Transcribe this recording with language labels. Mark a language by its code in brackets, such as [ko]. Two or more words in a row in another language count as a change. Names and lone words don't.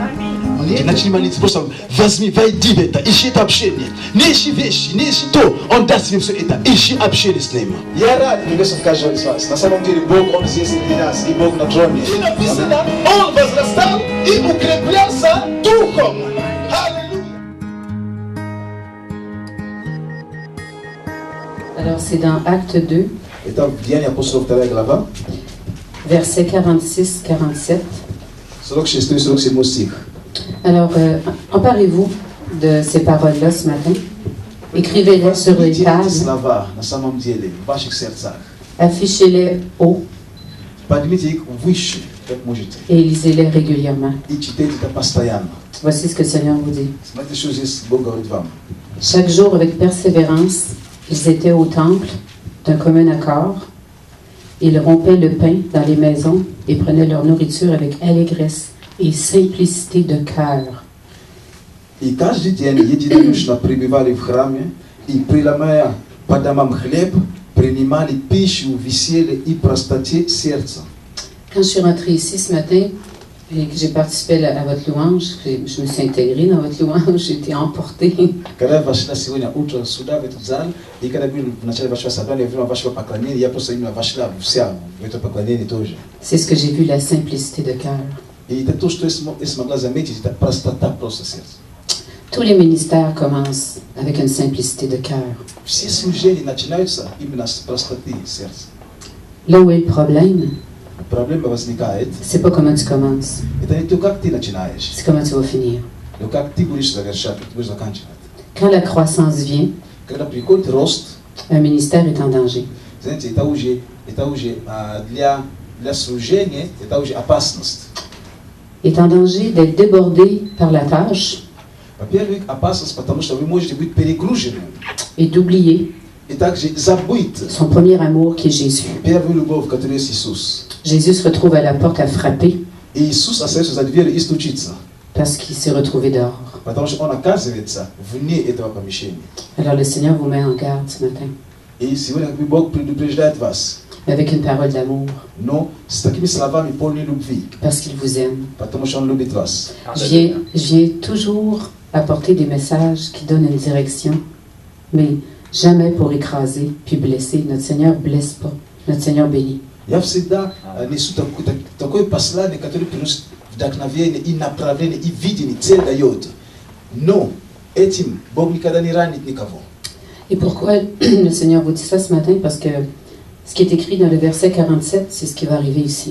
[ru] И начали молиться, просто возьми, войди в это, ищи это общение. Не ищи вещи, не ищи то, Он даст тебе все это, ищи общение с Ним. Я рад приветствовать каждого из вас. На самом деле Бог, Он здесь среди нас, и Бог на троне. И написано, Он возрастал и укреплялся духом. [fr] Alors c'est dans Acte 2, [ru] Итак, Деяния апостолов 2 глава, [fr] versets 46-47. [ru] 46-47 стих. [fr] Alors, emparez-vous de ces paroles-là ce matin. Écrivez-les sur les tables. [ru] Слова на самом деле в ваших сердцах. [fr] Affichez-les haut [ru] Поднимите их выше, как можете. [fr] et lisez-les régulièrement. [ru] И читайте это постоянно. [fr] Voici ce que le Seigneur vous dit. [ru] Смотрите, что здесь Бог говорит вам. [fr] Chaque jour, avec persévérance, ils étaient au temple d'un commun accord. Ils rompaient le pain dans les maisons et prenaient leur nourriture avec allégresse et simplicité de cœur. [ru] И каждый день единодушно пребывали в храме и, преломляя по домам хлеб, принимали пищу в веселье и простоте сердца. [fr] Quand je suis rentrée ici ce matin et que j'ai participé à votre louange, je me suis intégrée dans votre louange, j'ai été emportée. [ru] Когда я вошла сегодня утром сюда, в этот зал, и когда были в начале вашего собрания, я видела вашего поклонения, я просто именно вошла вся в это поклонение тоже. [fr] C'est ce que j'ai vu, la simplicité de cœur. [ru] И это то, что я смогла заметить, это простота просто сердца. [fr] Tous les ministères commencent avec une simplicité de cœur. [ru] Все служения начинаются именно с простоты сердца. [fr] Là où est le problème, [ru] Проблема возникает, [fr] c'est pas comment tu commences, [ru] это не то, как ты начинаешь, [fr] c'est comment tu vas finir. [ru] но как ты будешь завершать, ты будешь заканчивать. [fr] Quand la croissance vient, [ru] Когда приходит рост, [fr] un ministère est en danger. [ru] знаете, это уже для служения, это уже опасность. [fr] Est en danger d'être débordé par la tâche [ru] Во-первых, опасность, потому что вы можете быть перегружены [fr] et d'oublier [ru] и также забыть [fr] son premier amour qui est Jésus. [ru] первую любовь, которая есть Иисус. [fr] Jésus se retrouve à la porte à frapper [ru] И Иисус остается за дверью и стучится, [fr] parce qu'il s'est retrouvé dehors. [ru] потому что Он оказывается вне этого помещения. [fr] Alors le Seigneur vous met en garde ce matin [ru] И сегодня Бог предупреждает вас, [fr] avec une parole d'amour [ru] но с такими словами полной любви, [fr] parce qu'il vous aime. [ru] потому что Он любит вас. [fr] Je viens toujours apporter des messages qui donnent une direction, mais jamais pour écraser puis blesser. Notre Seigneur ne blesse pas. Notre Seigneur bénit. [ru] Я всегда несу такое послание, которое приносит вдохновение и направление, и видение, цель дает. Но этим Бог никогда не ранит никого. [fr] Et pourquoi le Seigneur vous dit ça ce matin? Parce que ce qui est écrit dans le verset 47, c'est ce qui va arriver ici.